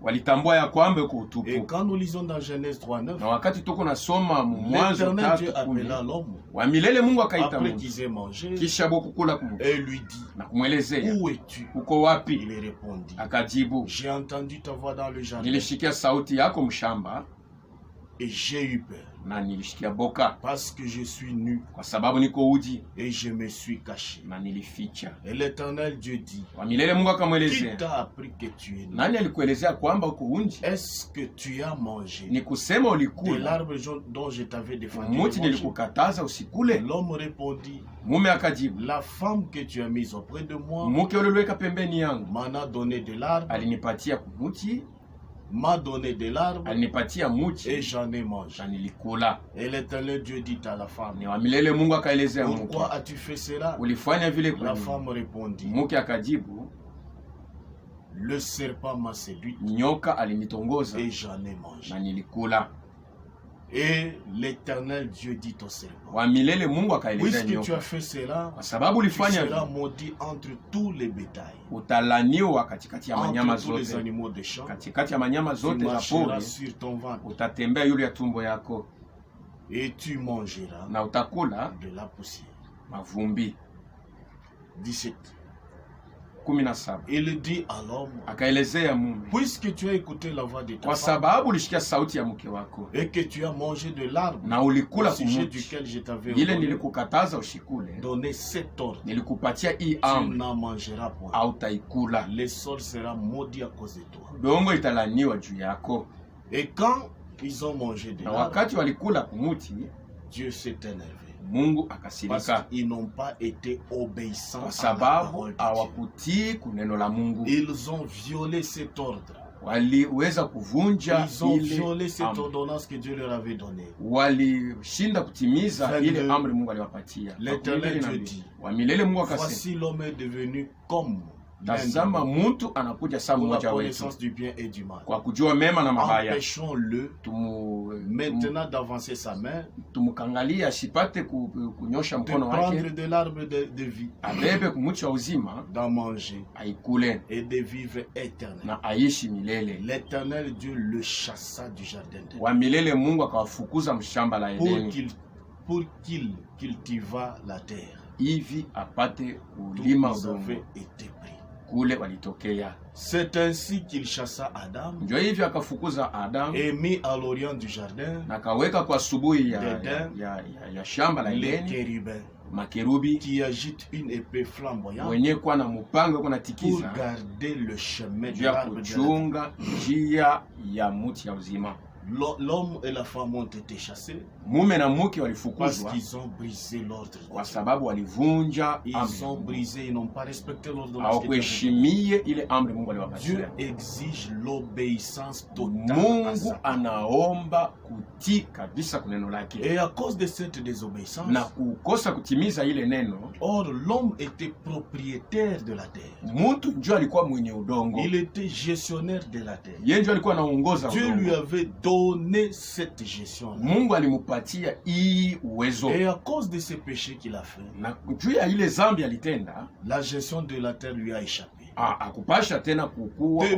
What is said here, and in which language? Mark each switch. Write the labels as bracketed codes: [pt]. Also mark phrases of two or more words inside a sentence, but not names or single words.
[fr] Et quand nous lisons dans Genèse 3:9, l'Éternel Dieu appela l'homme après qu'ils aient mangé et lui dit: où es-tu? Il répondit: j'ai entendu ta voix dans le jardin Et j'ai eu peur. [sw] Na nilishikia boka. [fr] Parce que je suis nu. [sw] Kwa sababu niko uji. [fr] Et je me suis caché. [sw] Na nilificha. [fr] Et l'Éternel Dieu dit. [sw] Wa milele Mungu akamwelezea. [fr] Qui t'a appris que tu es nu? [sw] Nani alikuelezea kwamba uko unji? [fr] Est-ce que tu as mangé? [sw] Ni kusema ulikula. [fr] De l'arbre dont je t'avais défendu. [sw] Muti nilikukataza usikule. [fr] L'homme répondit. [sw] Mume akajibu. [fr] La femme que tu as mise auprès de moi. [sw] Mke uliweka pembeni yangu. [fr] M'en a donné de l'arbre. [sw] Alinipatia kumuti. [fr] M'a donné de l'arbre. [sw] Alinipatia muti. [fr] Et j'en ai mangé. [sw] Nilikula. [fr] Et l'Éternel Dieu dit à la femme. [sw] Ni wa milele Mungu akaelezea mke. [fr] Pourquoi as-tu fait cela? [sw] Ulifanya vile kwa [fr] La [sw] nini? [fr] femme répondit. [sw] Mke akajibu. [fr] Le serpent m'a séduite. [sw] Nyoka alinitongoza. [fr] Et j'en ai mangé. [sw] Na nilikula. [fr] Et l'Éternel Dieu dit au serpent. [sw] Wa milele Mungu akaelezea [fr] Puisque [sw] nyoka. [fr] tu as fait cela, [sw] kwa sababu ulifanya [fr] tu seras maudit entre tous les bétails. [sw] Utalaniwa katikati ya manyama [fr] Entre tous les [sw] zote. [fr] animaux des champs. [sw] Katikati ya manyama [fr] Tu [sw] zote za [fr] marcheras [sw] pori. [fr] sur ton ventre. [sw] Utatembea yule ya tumbo yako. [fr] Et tu mangeras [sw] Na utakula [fr] de la poussière. [sw] mavumbi. [fr] 17. [sw] 17. [fr] Il dit à l'homme, [sw] akaelezea mume, [fr] puisque tu as écouté la voix de ta [sw] kwa [fr] femme, [sw] sababu ulishikia sauti ya mke wako [fr] et que tu as mangé de l'arbre [sw] na ulikula [fr] au sujet [sw] kumuti [fr] duquel je t'avais [sw] ile [fr] ordonné, [sw] nilikukataza ushikule, [fr] donné cet ordre, [sw] nilikupatia hii [fr] tu [sw] amri, [fr] n'en mangeras point. [sw] hautaikula. [fr] Le sol sera maudit à cause de toi. [sw] Dongo italaniwa juu yako. [fr] Et quand ils ont mangé de [sw] Na [fr] l'arbre, [sw] wakati walikula kumuti, [fr] Dieu s'est énervé. [sw] Mungu [fr] Parce [sw] akasirika [fr] qu'ils n'ont pas été obéissants [sw] kwa [fr] à la [sw] sababu [fr] parole de Dieu. [sw] hawakutii kuneno la Mungu. [fr] Ils ont violé cet ordre. [sw] Waliweza kuvunja [fr] Ils ont [sw] ile [fr] violé cette [sw] amri. [fr] ordonnance que Dieu leur avait donnée. [sw] Walishinda kutimiza 22. ile amri Mungu aliwapatia. [fr] L'Éternel Dieu dit, [sw] wa milele Mungu akasema, [fr] voici l'homme est devenu comme [sw] tazama mtu anakuja saa [fr] pour la [sw] mmoja wetu [fr] connaissance du bien et du mal. [sw] kwa kujua mema na mabaya. [fr] Empêchons-le maintenant d'avancer sa main, [sw] Tumukangalie asipate kunyosha [fr] de [sw] mkono [fr] prendre [sw] wake, [fr] de l'arbre de vie, [sw] abebe kumuti wa uzima, [fr] d'en manger [sw] aikule [fr] et de vivre éternel. [sw] na aishi milele. [fr] L'Éternel Dieu le chassa du jardin d'Éden [sw] Wa milele Mungu akawafukuza mshamba la Edeni [fr] pour qu'il cultiva la terre. [sw] hivi apate [fr] Tous [sw] kulima [fr] ils [sw] udongo [fr] avaient été pris. [sw] kule walitokea. [fr] C'est ainsi qu'il chassa Adam [sw] Ndio hivyo akafukuza Adamu [fr] et mit à l'orient du jardin [sw] na akaweka kwa asubuhi [fr] Eden, [sw] ya shamba la [fr] les [sw] Edeni [fr] chérubins [sw] makerubi [fr] qui agitent une épée flamboyante [sw] wenye kuwa na mupanga kuna [fr] pour [sw] tikiza [fr] garder le chemin de [sw] juu ya [fr] l'arbre de la vie. [sw] kuchunga njia ya muti ya uzima. [fr] L'homme et la femme ont été chassés [sw] Mume na mke [fr] parce [sw] walifukuzwa [fr] qu'ils ont brisé l'ordre. [sw] kwa sababu walivunja [fr] Ils [sw] amri. [fr] ont brisé, ils n'ont pas respecté l'ordre. [sw] Hawakuheshimie ile amri Mungu [fr] Dieu [sw] aliwapatia. [fr] exige l'obéissance totale à [sw] Mungu [fr] sa parole. [sw] anaomba kutii kabisa kuneno lake, [fr] Et à cause de cette désobéissance, [sw] na kukosa kutimiza ile neno, [fr] or l'homme était propriétaire de la terre. [sw] mtu ndio alikuwa mwenye udongo, [fr] Il était gestionnaire de la terre. [sw] yeye ndio alikuwa anaongoza [fr] Dieu lui [sw] udongo. [fr] avait donné cette gestion-là. [sw] Mungu alimupatia hii uwezo, [fr] Et à cause de ces péchés qu'il a fait, [sw] na juu ya ile zambi alitenda, [fr] la gestion de la terre lui a échappé. [sw] akupasha tena kukua kwa